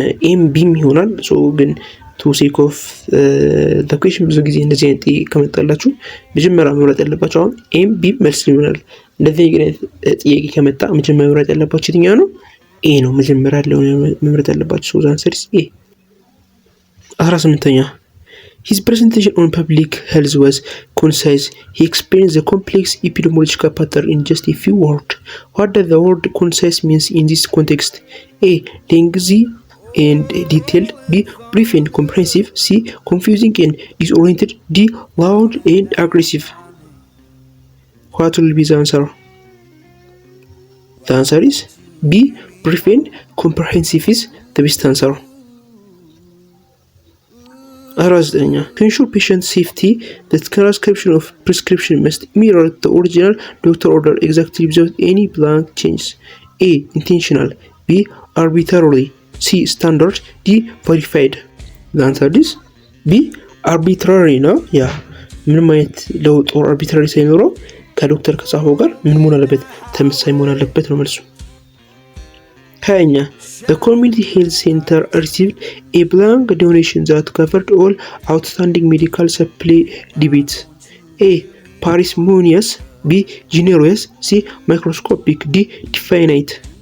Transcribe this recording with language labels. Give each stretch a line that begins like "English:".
Amharic: ኤም ቢም ይሆናል። ሶ ግን ቱ ሴክ ኦፍ ዘ ኩዌሽን ብዙ ጊዜ እንደዚህ አይነት ከመጣላችሁ መጀመሪያ መምረጥ ያለባችሁ አሁን ኤም ቢም መልስ ይሆናል። እንደዚህ አይነት ጥያቄ ከመጣ መጀመሪያ መምረጥ ያለባችሁ የትኛው ነው? ኤ ነው መጀመሪያ ያለው መምረጥ ያለባችሁ።
English: ሶ ዘ አንሰር ኢዝ ኤ። 18ኛ His presentation on public health was concise. He explained the complex epidemiological pattern in just a few words. What does the word concise means in this context? A. Lengthy and detailed. B. Brief and comprehensive. C. Confusing and disoriented. D. Loud and aggressive. What will be the answer? The answer is B. Brief and comprehensive is the best answer. 49 To ensure patient safety, the transcription of prescription must mirror the original doctor order exactly without any blank changes. A. Intentional. B. Arbitrarily. C. Standard. D. Verified. The answer is B.
Amharic: Arbitrary ነው። ያ ምንም አይነት ለውጥ or arbitrary ሳይኖረው ከዶክተር ከጻፈው ጋር ምን መሆን አለበት? ተመሳሳይ መሆን አለበት ነው መልሱ።
English: 20 The community health center received a blank donation that covered all outstanding medical supply debates. A. Parsimonious. B. Generous. C. Microscopic. D. Definite.